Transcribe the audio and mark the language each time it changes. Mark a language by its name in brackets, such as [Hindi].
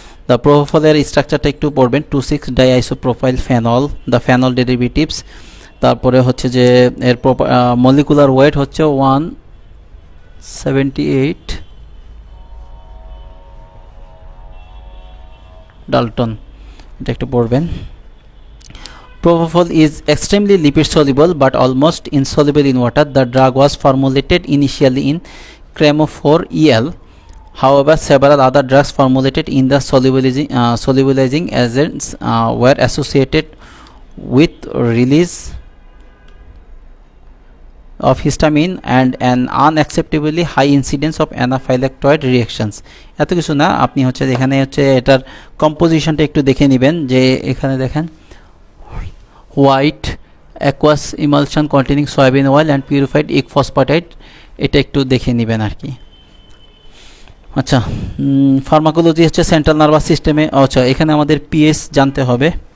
[Bangla] The প্রোপোফলের স্ট্রাকচারটা একটু পড়বেন, 2,6-ডাইআইসোপ্রোপাইল ফেনল, দ্য ফেনল ডেরিভেটিভস। তারপরে হচ্ছে যে এর মলিকুলার ওয়েট হচ্ছে 178 ডাল্টন, এটা একটু পড়বেন। [English] Propofol is extremely lipid soluble but almost insoluble in water. The drug was formulated initially in cremophore EL However, several other drugs formulated in the solubilizing agents were associated with release of histamine and an unacceptably high incidence of anaphylactoid reactions. [Bangla] এত কিছু না, আপনি হচ্ছে এখানে হচ্ছে এটার কম্পোজিশনটা একটু দেখে নেবেন, যে এখানে দেখেন [English] white aqueous emulsion containing soybean oil and purified egg phosphatide, [Bangla] এটা একটু দেখে নেবেন আর কি। আচ্ছা, ফার্মাকোলজি হচ্ছে সেন্ট্রাল নার্ভাস সিস্টেমে। আচ্ছা, এখানে আমাদের পিএস জানতে হবে।